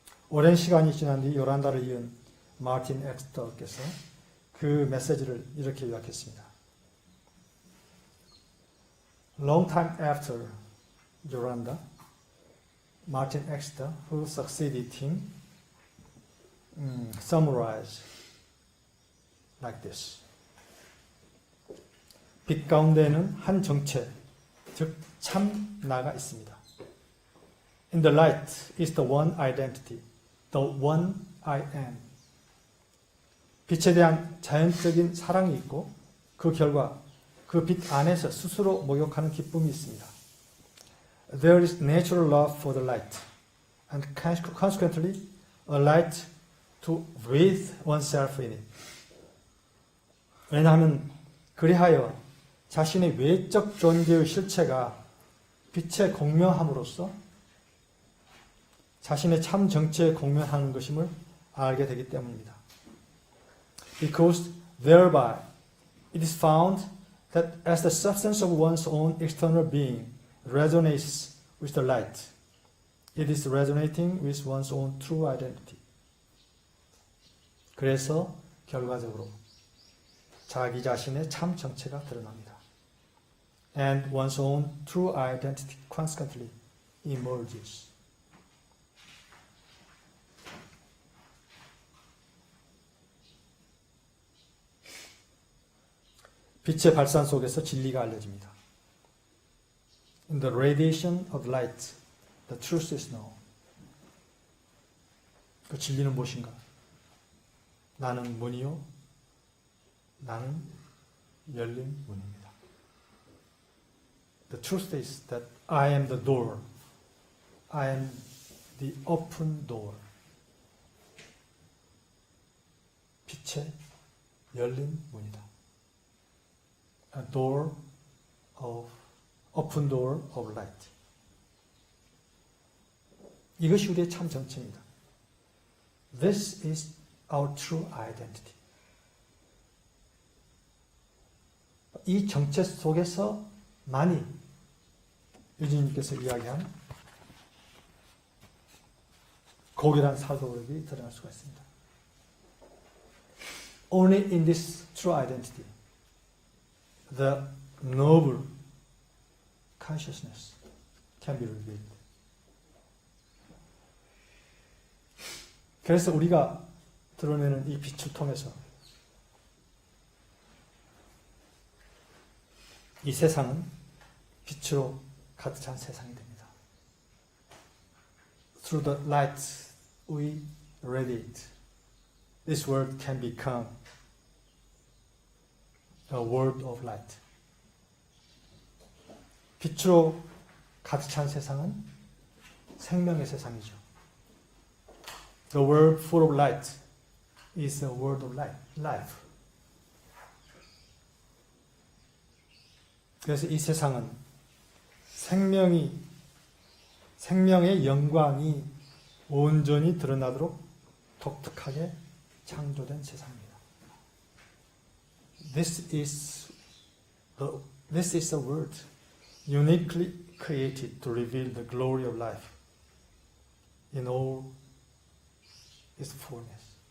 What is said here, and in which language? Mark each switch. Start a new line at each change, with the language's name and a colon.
Korean: 오랜 시간이 지난 뒤 요란다를 이은 마틴 엑스터께서 그 메시지를 이렇게 요약했습니다.
English: Long time after Yoranda, Martin Exeter, who succeeded him, summarized like this.
Korean: 빛 가운데에는 한 정체, 즉 참 나가 있습니다.
English: In the light is the one identity, the one I am.
Korean: 빛에 대한 자연적인 사랑이 있고 그 결과 그 빛 안에서 스스로 목욕하는 기쁨이 있습니다.
English: There is natural love for the light, and consequently, a light to breathe oneself in it.
Korean: 왜냐하면 그리하여 자신의 외적 존재의 실체가 빛에 공명함으로써 자신의 참 정체에 공명하는 것임을 알게 되기 때문입니다.
English: Because thereby it is found that as the substance of one's own external being resonates with the light, it is resonating with one's own true identity.
Korean: 그래서 결과적으로 자기 자신의 참 정체가 드러납니다.
English: And one's own true identity consequently emerges.
Korean: 빛의 발산 속에서 진리가 알려집니다.
English: In the radiation of light, the truth is known.
Korean: 그 진리는 무엇인가? 나는 문이요, 나는 열린 문입니다.
English: The truth is that I am the door. I am the open door.
Korean: 빛의 열린 문이다.
English: A door of open door of light.
Korean: 이것이 우리의 참 정체입니다.
English: This is our true identity.
Korean: 이 정체 속에서만이 유진님께서 이야기한 고결한 사고력이 드러날 수가 있습니다.
English: Only in this true identity, the noble consciousness can be revealed.
Korean: 그래서 우리가 드러내는 이 빛을 통해서 이 세상은 빛으로 가득 찬 세상이 됩니다.
English: Through the light we radiate, this world can become a world of light.
Korean: 빛으로 가득 찬 세상은 생명의 세상이죠.
English: The world full of light is a world of life.
Korean: 그래서 이 세상은 생명의 영광이 온전히 드러나도록 독특하게 창조된 세상입니다.
English: This is a world uniquely created to reveal the glory of life in all its fullness.